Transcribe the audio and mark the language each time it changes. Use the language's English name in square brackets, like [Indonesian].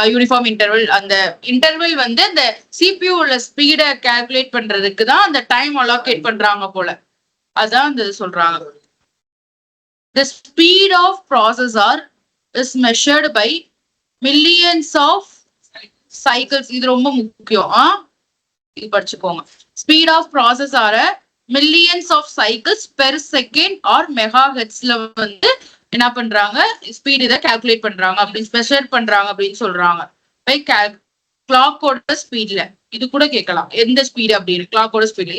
[Tamil] Uniform interval அந்த interval வந்து அந்த CPU உள்ள ஸ்பீட கால்குலேட் பண்றதுக்கு தான் அந்த டைம் அலோகேட் பண்றாங்க போல. அதான் அந்த சொல்றாங்க. [English] The speed of processor is measured by millions of cycles. [Tamil] இது ரொம்ப முக்கியம். இது படிச்சுக்கோங்க. [English] Speed of processor millions of cycles per second or megahertzல [Tamil] வந்து என்ன பண்றாங்க ஸ்பீட் இதை கால்குலேட் பண்றாங்க அப்படின்னு மெஷர் பண்றாங்க அப்படின்னு சொல்றாங்க. பை கிளாக்கோட ஸ்பீட்ல இது கூட கேட்கலாம் எந்த ஸ்பீடு அப்படின்னு கிளாக்கோட ஸ்பீட்ல.